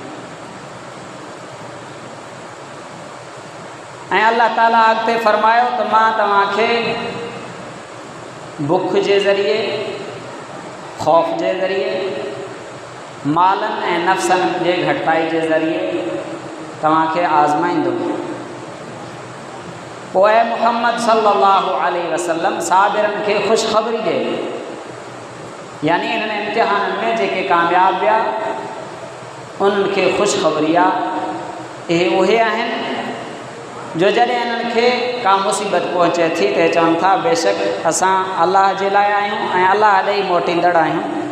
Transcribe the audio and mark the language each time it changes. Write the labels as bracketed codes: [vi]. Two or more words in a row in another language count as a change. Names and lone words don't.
[sd] ऐं अल्लाह ताला अॻिते फ़रमायो त मां तव्हांखे बुख जे ज़रिए, ख़ौफ़ जे ज़रिए, मालनि ऐं नफ़्सनि जे घटिताई जे ज़रिए तव्हांखे आज़माईंदुमि। पोइ मुहम्मद [ar] صلى الله عليه وسلم [sd] साबिरनि खे ख़ुशख़बरी ॾे, यानी इन्हनि इम्तिहाननि में जेके कामयाब विया उन्हनि खे ख़ुशख़बरी आहे। इहे उहे आहिनि जो जॾहिं इन्हनि खे का मुसीबत पहुचे थी त चवनि था बेशक असां अल्लाह जे लाइ आहियूं ऐं अल्लाह ॾे ई मोटींदड़ आहियूं।